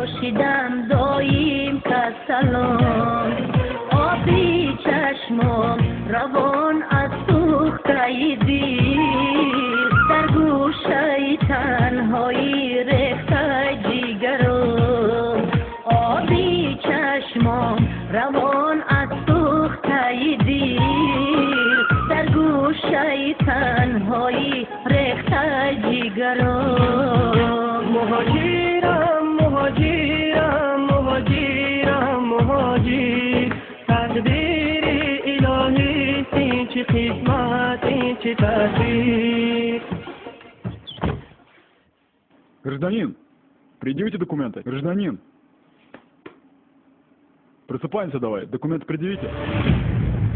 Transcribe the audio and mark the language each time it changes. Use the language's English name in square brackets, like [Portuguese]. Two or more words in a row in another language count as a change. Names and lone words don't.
[Tajik] شدم دایم کسلم آبی چشمم روان از سوخته دل در گوشه تنهایی ریخته جگرم آبی چشمم روان از سوخته دل در گوشه تنهایی ریخته جگرم مهاجرم مهاجرم مهاجرم مهاجر تقدیر الهی این چه خدمت این چه تدبیر [Russian] Гражданин, предъявите документы. Гражданин. Просыпаемся давай. Документы предъявите.